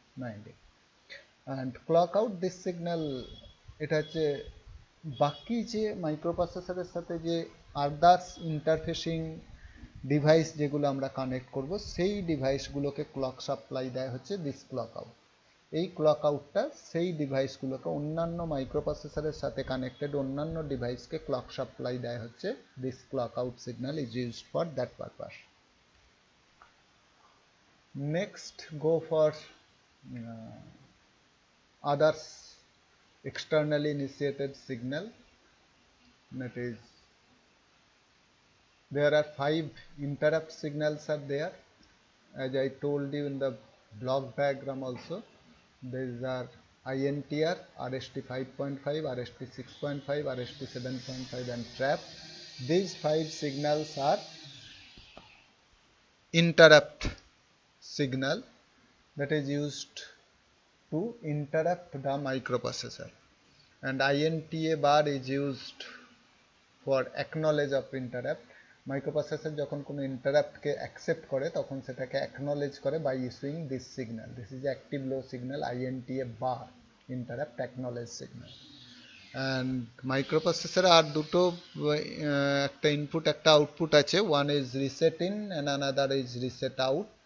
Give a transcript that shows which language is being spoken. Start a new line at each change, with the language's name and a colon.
English: মাইন্ডে and clock out this signal,
Bangla: এটা হচ্ছে বাকি যে মাইক্রোপ্রসেসরের সাথে যে আদার্স ইন্টারফেসিং ডিভাইস যেগুলো আমরা কানেক্ট করব সেই ডিভাইসগুলোকে ক্লক সাপ্লাই দেয় হচ্ছে দিস ক্লক আউট। এই ক্লক আউটটা সেই ডিভাইসগুলোকে অন্যান্য মাইক্রোপ্রসেসরের সাথে কানেক্টেড অন্যান্য ডিভাইসকে ক্লক সাপ্লাই দেয় হচ্ছে
English: This clock out signal is used for that purpose. Next go for others externally initiated signal, that is there are 5 interrupt signals are there, as I told you in the block diagram also. These are INTR, RST 5.5, RST 6.5, RST 7.5 and trap. These 5 signals are interrupt signal that is used to interrupt the microprocessor, and INTA bar is used for acknowledge of interrupt.
Bangla: Microprocessor যখন কোনো ইন্টারাপ্টকে accept করে তখন সেটাকে acknowledge করে
English: By issuing this signal. This is active low signal, INTA bar, interrupt acknowledge signal.
Bangla: And মাইক্রোপ্রসেসরে আর দুটো একটা input একটা output আছে,
English: One is reset in and another is reset out.